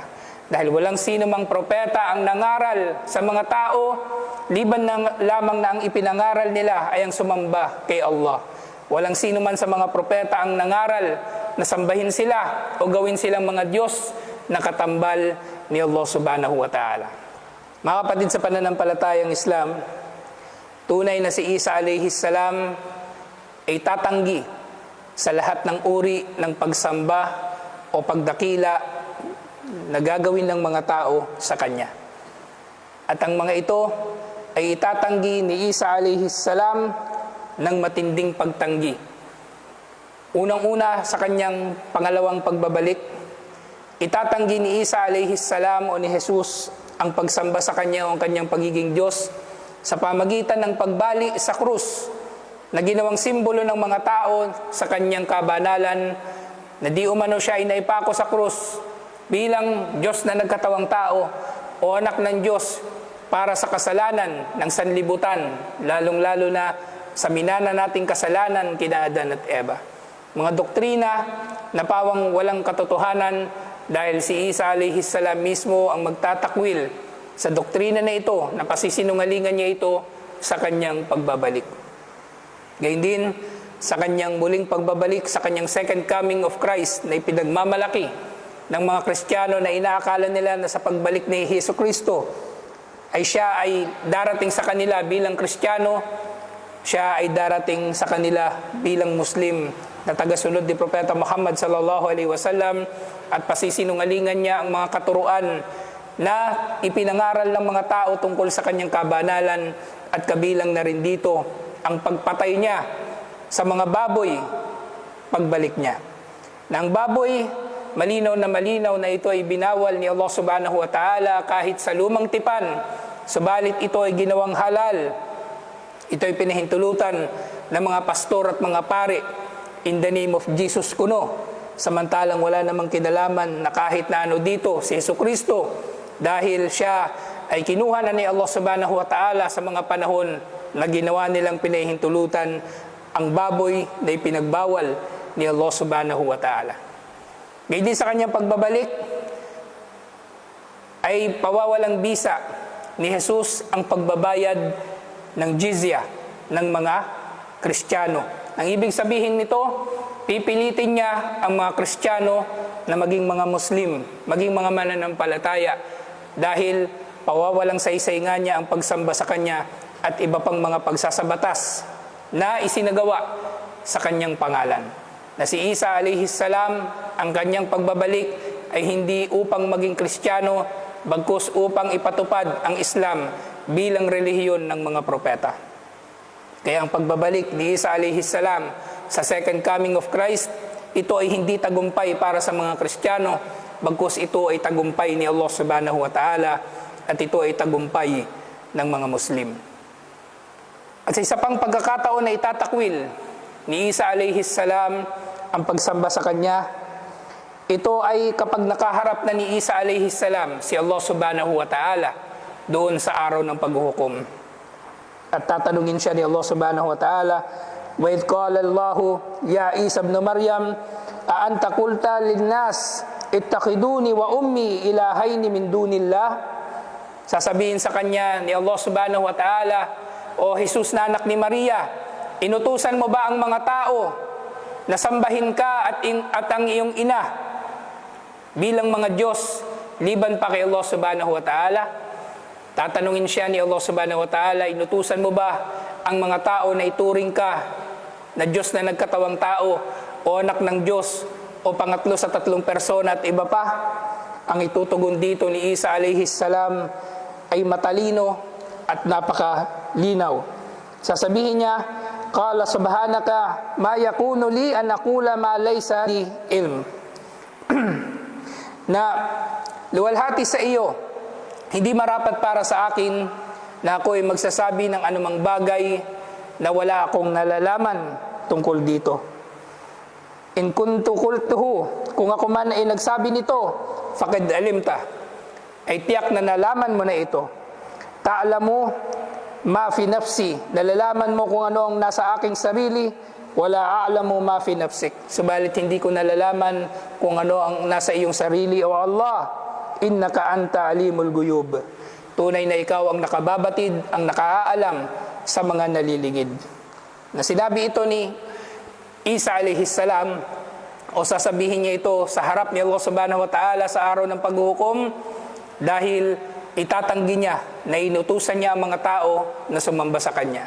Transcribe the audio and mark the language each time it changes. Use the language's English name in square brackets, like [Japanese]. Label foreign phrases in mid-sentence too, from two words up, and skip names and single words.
[Filipino] Dahil walang sino mang propeta ang nangaral sa mga tao, liban lamang na ang ipinangaral nila ay ang sumamba kay Allah. Walang sino man sa mga propeta ang nangaral na sambahin sila o gawin silang mga Diyos na katambal ni Allah [Arabic] سبحانه وتعالى. [Filipino] Mga kapatid sa pananampalatayang Islam, tunay na si Isa [Arabic] عليه السلام [Filipino] ay tatanggi sa lahat ng uri ng pagsamba o pagdakila na gagawin ng mga tao sa Kanya. At ang mga ito ay itatanggi ni Isa [Arabic] عليه السلام [Filipino] ng matinding pagtanggi. Unang-una sa Kanyang pangalawang pagbabalik, itatanggi ni Isa [Arabic] عليه السلام [Filipino] o ni Jesus ang pagsamba sa Kanya o ang Kanyang pagiging Diyos sa pamagitan ng pagbali sa krus na ginawang simbolo ng mga tao sa Kanyang kabanalan na di umano siya ay naipako sa krus bilang Diyos na nagkatawang tao o anak ng Diyos para sa kasalanan ng sanlibutan, lalong-lalo na sa minana nating kasalanan kina Adan at Eva. Mga doktrina na pawang walang katotohanan dahil si Isa [Arabic] عليه السلام [Filipino] mismo ang magtatakwil sa doktrina na ito, na pasisinungalingan niya ito sa kanyang pagbabalik. Gayun din, sa kanyang muling pagbabalik, sa kanyang [English] second coming of Christ [Filipino] na ipinagmamalaki ng mga Kristiyano na inaakala nila na sa pagbalik ni Hesus Kristo ay siya ay darating sa kanila bilang Kristiyano, siya ay darating sa kanila bilang Muslim na tagasunod ni Propeta Muhammad [Arabic] صلى الله عليه وسلم, [Filipino] at pasisinungalingan niya ang mga katuruan na ipinangaral ng mga tao tungkol sa kanyang kabanalan, at kabilang na rin dito ang pagpatay niya sa mga baboy pagbalik niya. Na ang baboy, malinaw na ito ay binawal ni Allah [Arabic] سبحانه وتعالى [Filipino] kahit sa lumang tipan, subalit ito ay ginawang halal. Ito ay pinahintulutan ng mga pastor at mga pare [English] in the name of Jesus [Filipino] kuno, samantalang wala namang kinalaman na kahit na ano dito si Hesus Kristo, dahil siya ay kinuha na ni Allah [Arabic] سبحانه وتعالى [Filipino] sa mga panahon na ginawa nilang pinahintulutan ang baboy na ipinagbawal ni Allah [Arabic] سبحانه وتعالى. [Filipino] Ngayon din sa kanyang pagbabalik ay pawawalang bisa ni Jesus ang pagbabayad ng jizya ng mga Kristiyano. Ang ibig sabihin nito, pipilitin niya ang mga Kristiyano na maging mga Muslim, maging mga mananampalataya, dahil pawawalang saysay nga niya ang pagsamba sa Kanya at iba pang mga pagsasabatas na isinagawa sa Kanyang pangalan. Na si Isa [Arabic] عليه السلام, [Filipino] ang Kanyang pagbabalik ay hindi upang maging Kristiyano, bagkus upang ipatupad ang Islam bilang relihiyon ng mga propeta. Kaya ang pagbabalik ni Isa [Arabic] عليه السلام [Filipino] sa [English] second coming of Christ, [Filipino] ito ay hindi tagumpay para sa mga Kristiyano, bagkus ito ay tagumpay ni Allah [Arabic] سبحانه وتعالى, [Filipino] at ito ay tagumpay ng mga Muslim. At sa isa pang pagkakataon na itatakwil ni Isa [Arabic] عليه السلام [Filipino] ang pagsamba sa Kanya, ito ay kapag nakaharap na ni Isa [Arabic] عليه السلام [Filipino] si Allah [Arabic] سبحانه وتعالى [Filipino] doon sa araw ng paghuhukom. At tatanungin siya ni Allah [Arabic] سبحانه وتعالى, وَإِذْ قَالَ اللَّهُ يَا عِيسَى ابْنَ مَرْيَمَ أَأَنْتَ قُلْتَ لِلنَّاسِ اتَّخِذُونِي وَأُمِّي إِلَٰهَيْنِ مِن دُونِ اللَّهِ. [Filipino] Sasabihin sa kanya ni Allah [Arabic] سبحانه وتعالى, [Filipino] O Jesus na anak ni Maria, inutusan mo ba ang mga tao na sambahin ka at ang iyong ina bilang mga Diyos liban pa kay Allah [Arabic] سبحانه وتعالى? [Filipino] Tatanungin siya ni Allah [Arabic] سبحانه وتعالى, [Filipino] inutusan mo ba ang mga tao na ituring ka na Diyos na nagkatawang tao o anak ng Diyos o pangatlo sa tatlong persona at iba pa? Ang itutugon dito ni Isa [Arabic] عليه السلام [Filipino] ay matalino at napakalinaw. Sasabihin niya, [Arabic] قال سبحانك ما يكون لي أن أقول ما ليس لي علم. [Filipino] Na luwalhati sa iyo, hindi marapat para sa akin na ako ay magsasabi ng anumang bagay na wala akong nalalaman tungkol dito. [Arabic] إن كنت قلته, [Filipino] kung ako man ay nagsabi nito, [Arabic] فقد علمت, [Filipino] ay tiyak na nalaman mo na ito. [Arabic] تعلم ما في نفسي, [Filipino] nalalaman mo kung ano ang nasa aking sarili, [Arabic] ولا أعلم ما في نفسك, [Filipino] subalit hindi ko nalalaman kung ano ang nasa iyong sarili. [Arabic] O Allah, إنك أنت علام الغيوب, [Filipino] tunay na ikaw ang nakababatid, ang nakaalam sa mga naliligid. Na sinabi ito ni Isa [Arabic] عليه السلام, [Filipino] o sasabihin niya ito sa harap ni Allah [Arabic] سبحانه وتعالى [Filipino] sa araw ng paghuhukom, dahil itatanggi niya na inutusan niya ang mga tao na sumamba sa kanya.